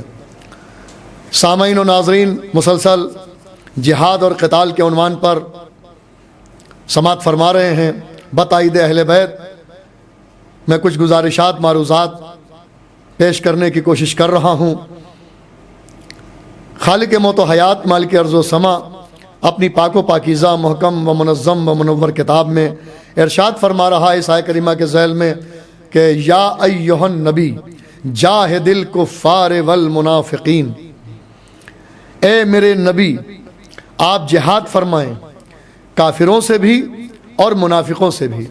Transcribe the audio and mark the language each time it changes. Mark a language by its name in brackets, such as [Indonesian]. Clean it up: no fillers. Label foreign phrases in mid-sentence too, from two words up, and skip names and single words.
[Urdu] سامعین و ناظرین مسلسل جہاد اور قتال کے عنوان پر سماعت فرما رہے ہیں۔ بتائید اہل بیت میں کچھ گزارشات معروضات پیش کرنے کی کوشش کر رہا ہوں۔ خالق موت و حیات مالک ارض و سما اپنی پاک و پاکیزہ محکم و منظم و منور کتاب میں ارشاد فرما رہا ہے اس آیہ کریمہ کے ذیل میں کہ [Arabic] یا ایہا النبی جاہد الکفار والمنافقین، [Urdu] اے میرے نبی آپ جہاد فرمائیں کافروں سے بھی اور منافقوں سے بھی.